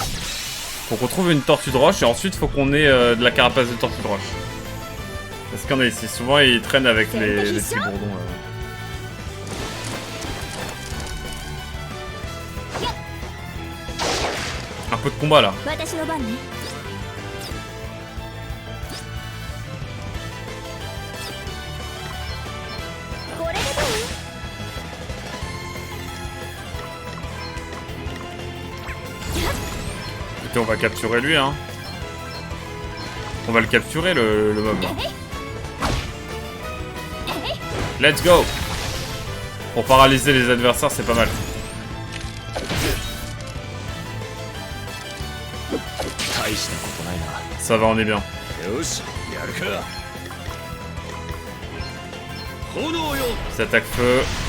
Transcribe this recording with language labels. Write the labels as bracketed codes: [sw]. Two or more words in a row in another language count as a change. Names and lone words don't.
[fr] Faut qu'on trouve une tortue de roche et ensuite faut qu'on ait de la carapace de tortue de roche. Parce qu'on a ici. Souvent ils traînent avec les petits bourdons. Un peu de combat là. [ja] 私の番ね。これでどう？ [fr] Écoutez, on va capturer lui, hein. On va le capturer, le mob. Là. [en] Let's go. [fr] Pour paralyser les adversaires, c'est pas mal. Ça va, on est bien. Petit attaque feu.